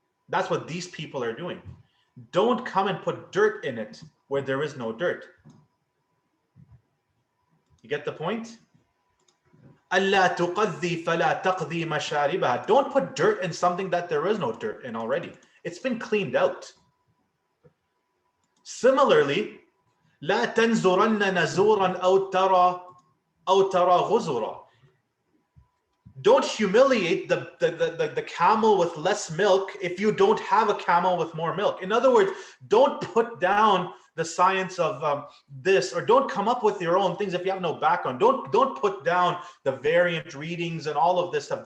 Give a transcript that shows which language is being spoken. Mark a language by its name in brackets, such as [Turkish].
[English] That's what these people are doing. Don't come and put dirt in it where there is no dirt. You get the point? [Arabic] أَلَّا تُقَذِّي فَلَا تَقْذِي مَشَارِبَهَا. [English] Don't put dirt in something that there is no dirt in already. It's been cleaned out. Similarly, [Arabic] لَا تَنْزُرَنَّ نَزُورًا أَوْ تَرَى غُزُرًا. [English] Don't humiliate the camel with less milk if you don't have a camel with more milk. In other words, don't put down the science of this, or don't come up with your own things if you have no background. Don't put down the variant readings and all of this stuff.